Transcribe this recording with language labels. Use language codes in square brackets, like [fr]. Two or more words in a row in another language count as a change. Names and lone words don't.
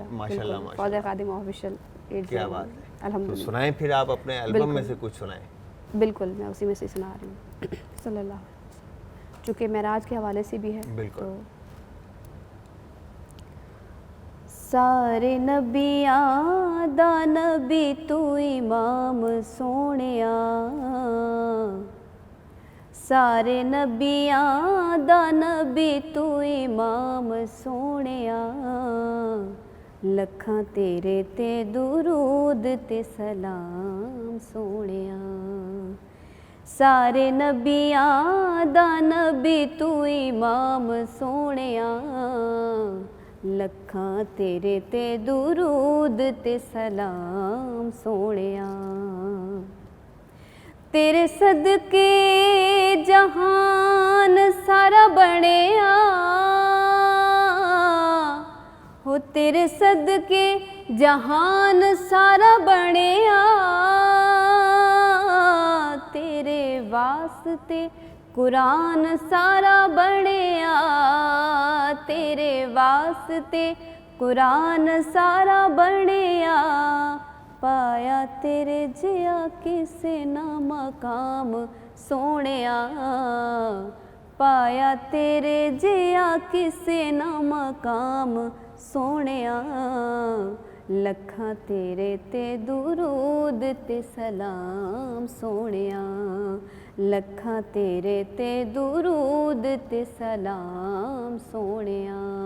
[ur] ماشاءاللہ فوزیہ خادم آفیشیل. کیا بات ہے. الحمدللہ. تو سنائیں پھر آپ اپنے البم میں سے کچھ سنائیں. بالکل، میں اسی میں سے سنا رہی ہوں. [ar] صلی اللہ علیہ وسلم، [ur] چونکہ معراج کے حوالے سے بھی ہے. بالکل. [pa] سارے نبیاں دا نبی تو امام سونیا، سارے نبیاں دا نبی تو امام سونیا، لکھاں تیرے تے درود تے سلام سونیا. سارے نبیاں دا نبی تو امام سونیا، لکھاں تیرے تے درود تے سلام سونیا. تیرے صدقے جہان سارا بنیا، ہو تیرے صدقے جہان سارا بنیا، تیرے واسطے قرآن سارا بنیا، تیرے واسطے قرآن سارا بنیا. پایا تیرے جیا کسے نہ مقام سونیا، پایا تیرے جیا کسے نہ مقام سونیا، لکھاں تیرے تے درود تے سلام سونیا، لکھاں تیرے تے درود تے سلام سونیا.